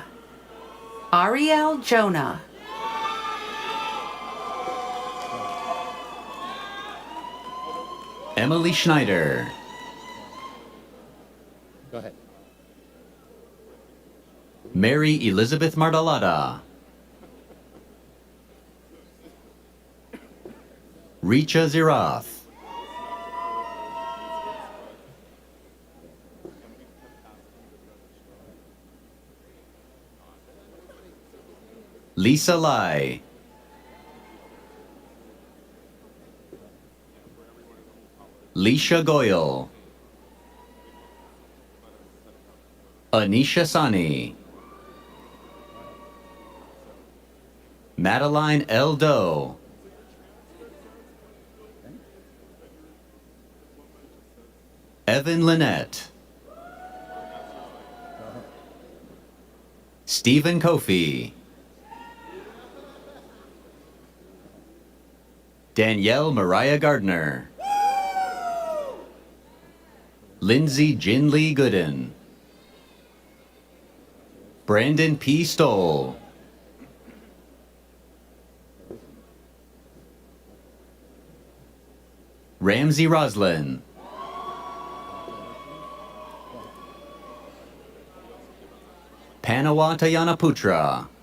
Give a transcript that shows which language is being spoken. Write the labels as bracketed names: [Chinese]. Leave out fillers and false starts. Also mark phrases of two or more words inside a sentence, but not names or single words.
[English] Ariel Jonah. Emily Schneider. Go ahead. Mary Elizabeth Martalata. Richa Zirath. Lisa Lai. Leisha Goyle. Anisha Sani. Madeline L. Doe. Evan Lynette. Stephen Kofi. Danielle Mariah Gardner. Lindsay Jin Lee Gooden. Brandon P. Stoll. Ramsey Roslin. Panawata Yanaputra.